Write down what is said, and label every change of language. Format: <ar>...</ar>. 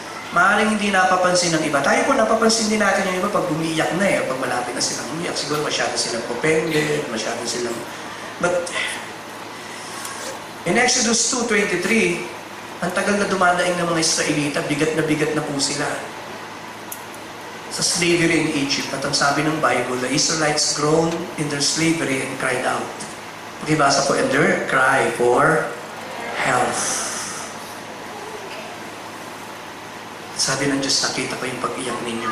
<tl>Maaaring hindi napapansin ng iba. Tayo po napapansin din natin yung iba pag umiiyak na eh, pag malapit na silang umiiyak. Siguro masyado silang offended, masyado silang... But, in Exodus 2:23, ang tagal na dumadaing ng mga Israelita, bigat na po sila.</tl> <en>Sa slavery in Egypt.</en> <tl>At ang sabi ng Bible,</tl> <en>the Israelites groaned in their slavery and cried out.</en> <tl>Pakibasa po,</tl> <en>and their cry for help.</en> <tl>Sabi ng Diyos, nakita ko yung pag-iyak ninyo.</tl>